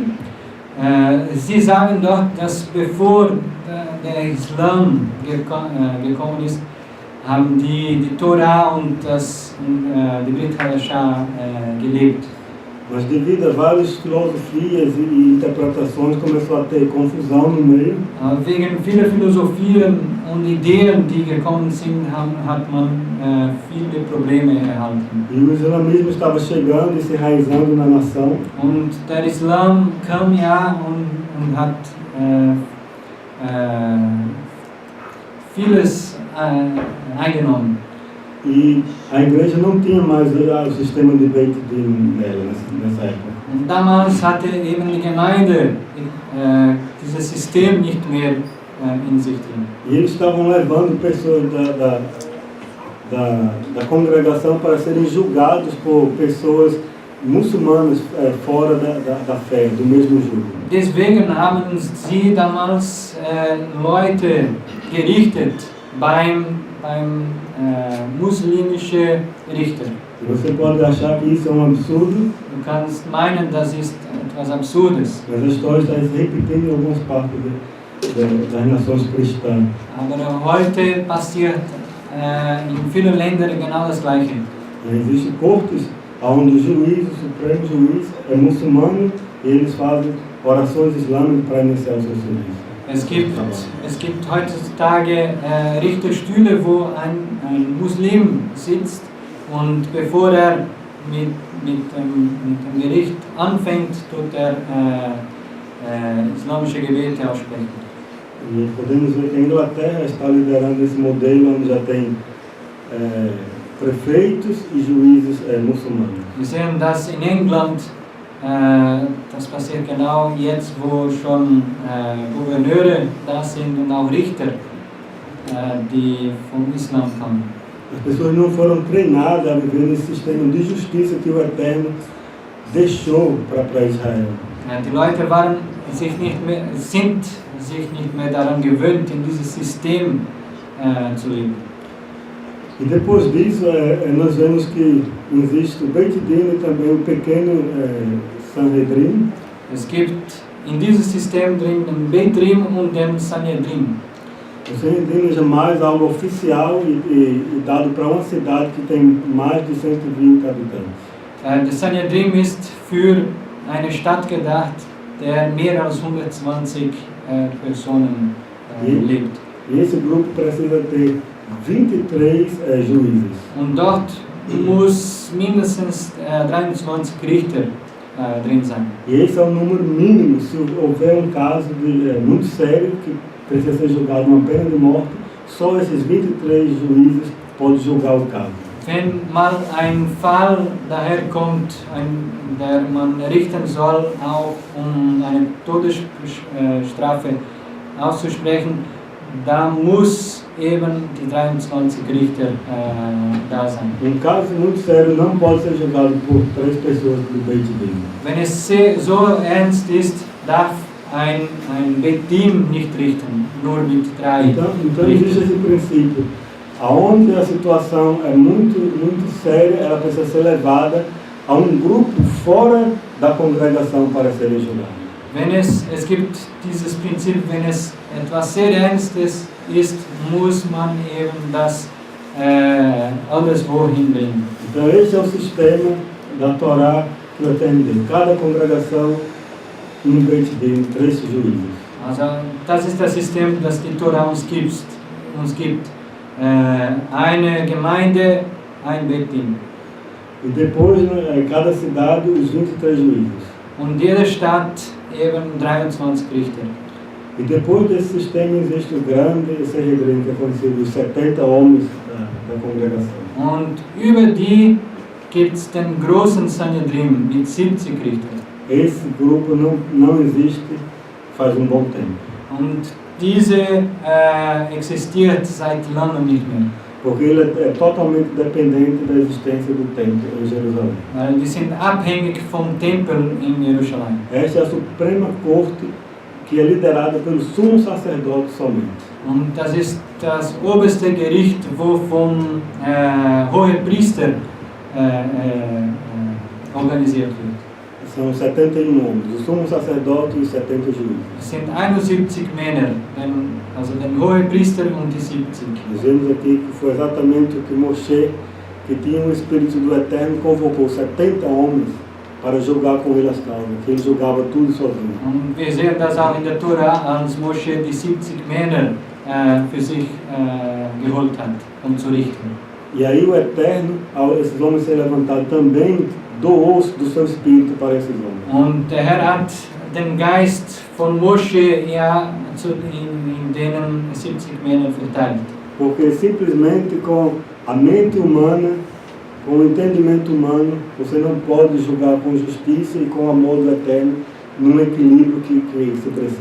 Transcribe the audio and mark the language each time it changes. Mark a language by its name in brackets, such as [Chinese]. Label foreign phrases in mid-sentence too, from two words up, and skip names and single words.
[German] Sie sagen dort, dass bevor der Islam gekommen ist, haben die Torah und die [Hebrew] Brit Hadashah [German] gelebt. [Portuguese] Mas devido a várias filosofias e interpretações, começou a ter confusão no meio. [German] Wegen vieler Philosophien und Ideen, die gekommen sind, hat man viele Probleme erhalten. [Portuguese] E o islamismo estava chegando e se enraizando na nação. [German] Und der Islam kam ja und hat vieles eingenommen. [Portuguese] E a igreja não tinha mais o sistema de Beit nela nessa época. [German] Und damals hatte eben die Gemeinde dieses System nicht mehr in sich drin. [Portuguese] E eles estavam levando pessoas da congregação para serem julgados por pessoas muçulmanas fora da fé, do mesmo jugo. [German] Deswegen haben sie damals Leute gerichtet beim muslimischen Richter. [Portuguese] Você pode achar que isso é absurdo, [German] Du kannst meinen, das ist etwas Absurdes, [Portuguese] mas a história está se repetindo em algumas partes das nações cristãs. [German] aber heute passiert in vielen Ländern genau das Gleiche. [Portuguese] Existem cortes onde o juiz, o supremo juiz, é muçulmano e eles fazem orações islâmicas para iniciar o seu serviço. [German] Es gibt heutzutage Richterstühle, wo ein Muslim sitzt und bevor er mit dem Gericht anfängt, tut er islamische Gebete aussprechen. [Portuguese] E podemos ver que a Inglaterra está liderando esse modelo onde já tem prefeitos e juízes muçulmanos. [German] Wir sehen das in England, das passiert genau jetzt, wo schon Gouverneure da sind und auch Richter, die vom Islam kommen. [Portuguese] As pessoas não foram treinadas a viver nesse sistema de justiça que o Eterno deixou para Israel. [German] Die Leute sind sich nicht mehr daran gewöhnt, in dieses System zu leben. [Portuguese] E depois disso, nós vemos que existe o Beit e também o pequeno Sanhedrin. [German] Es gibt in diesem System drin den Beit und den Sanhedrin. [Portuguese] O Sanhedrin é jamais algo oficial e dado para uma cidade que tem mais de 120 habitantes. [German] Der Sanhedrin ist für eine Stadt gedacht, der mehr als 120 Personen lebt. [Portuguese] E esse grupo precisa ter 23 juízes. [German] Und dort muss mindestens 23 Richter drin sein. [Portuguese] E esse é o número mínimo se houver caso muito sério que precisa ser julgado uma pena de morte, só esses 23 juízes podem julgar o caso. [German] Wenn mal ein Fall daherkommt, der man richten soll, auch eine Todesstrafe auszusprechen, da muss eben die 23 Richter da sein. [Portuguese] Caso muito sério não pode ser julgado por 3 pessoas do [Hebrew] Beit Din. [German] Wenn es so ernst ist, darf ein [Hebrew] Beit Din [German] nicht richten, nur mit 3 [Portuguese] Então existe esse princípio. Aonde a situação é muito séria, ela precisa ser levada a grupo fora da congregação para serem julgados. [German] Es gibt dieses Prinzip, wenn es etwas sehr Ernstes ist, muss man eben das anderswo hinbringen. [Portuguese] Então esse é o sistema da Torá que o Eterno deu. Cada congregação [Hebrew] Beit Din, [Portuguese] 3 juízes. [German] Also das ist das System, das die Torah uns gibt. Eine Gemeinde, ein Beit Din. [Portuguese] E depois, cada cidade, os 23 juízes. [German] Und jede Stadt eben 23 Richter. [Portuguese] E depois desse sistema existe o grande Sanhedrin, que é conhecido os 70 homens da congregação. [German] Und über die gibt es den großen Sanhedrin mit 70 Richtern. [Portuguese] Esse grupo não existe faz bom tempo. [German] Und diese existiert seit langem nicht mehr. [Portuguese] Porque ele é totalmente dependente da existência do templo em Jerusalém. [German] Weil die sind abhängig vom Tempel in Jerusalem. [Portuguese] Esta é a suprema corte que é liderada pelo sumo sacerdote somente. [German] Und das ist das oberste Gericht, wo vom Hohepriester organisiert wird. [Portuguese] São 71 homens, o sumo sacerdote e os 70 juízes. [German] Es sind 71 Männer, also den Hohepriester und die 70. [Portuguese] Nós vemos aqui que foi exatamente o que Moshe, que tinha o Espírito do Eterno, convocou 70 homens para julgar com ele as causas, que ele julgava tudo sozinho. [German] Und wir sehen das auch in der Tora, als Moshe die 70 Männer für sich geholt hat, zu richten. [Portuguese] E aí o Eterno, ao esses homens serem levantados, também doou do seu Espírito para esses homens. [German] Und der Herr hat den Geist von Moshe in denen 70 Männern verteilt. [Portuguese] Porque simplesmente com a mente humana, com o entendimento humano, você não pode julgar com justiça e com amor do Eterno num equilíbrio que se precisa.